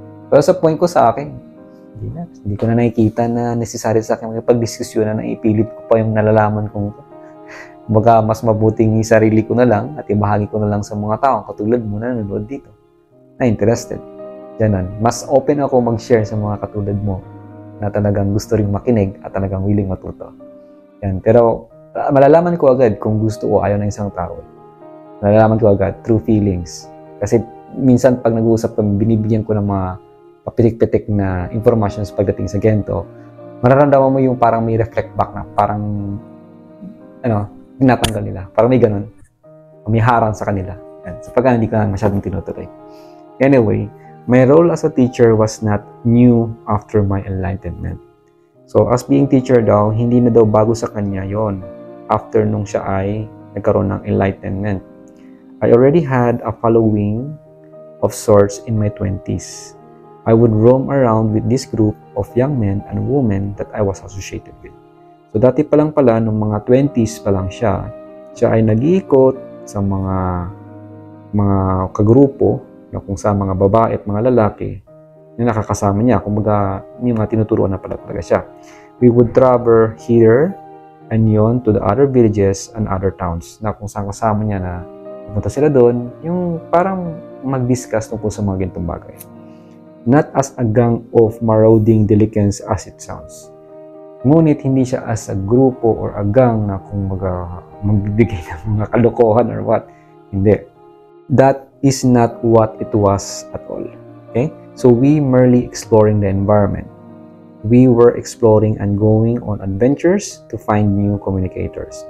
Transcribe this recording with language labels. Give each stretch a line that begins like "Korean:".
Filipino: Pero sa point ko sa akin, hindi ko na nakikita na necessary sa akin makipag-discussionan na ipilit ko pa yung nalalaman kong baga mas mabuting sarili ko na lang at ibahagi ko na lang sa mga tao katulad mo na nanonood dito na interested. Ganun. Mas open ako mag-share sa mga katulad mo na talagang gusto ring makinig at talagang willing matuto. Yan. Pero malalaman ko agad kung gusto o ayaw ng isang tao. Malalaman ko agad through feelings. Kasi minsan pag nag-uusap kami, binibigyan ko ng mga papitik-pitik na informations pagdating sa ganito. Mararamdaman mo yung parang may reflect back na parang tinatanggal nila. Parang may ganun. May harang sa kanila. Yan. So pagka hindi ka masyadong tinutuloy.
English: Anyway, my role as a teacher was not new after my enlightenment.
Filipino: So, as being teacher daw, hindi na daw bago sa kanya yon after nung siya ay nagkaroon ng enlightenment.
English: I already had a following of sorts in my 20s. I would roam around with this group of young men and women that I was associated with.
Filipino: So, dati pa lang pala, nung mga 20s pa lang siya ay nag-iikot sa mga kagrupo na kung sa mga babae at mga lalaki na nakakasama niya. Kumbaga, yung mga tinuturuan na pala talaga siya.
English: We would travel here and yon to the other villages and other towns
Filipino: na kung saan kasama niya na pumunta sila doon, yung parang mag-discuss tungkol sa mga ganitong bagay.
English: Not as a gang of marauding delinquents as it sounds.
Filipino: Ngunit hindi siya as a grupo or a gang na kung magbibigay ng mga kalokohan or what. Hindi.
English: That is not what it was at all. Okay? So we merely exploring the environment. We were exploring and going on adventures to find new communicators.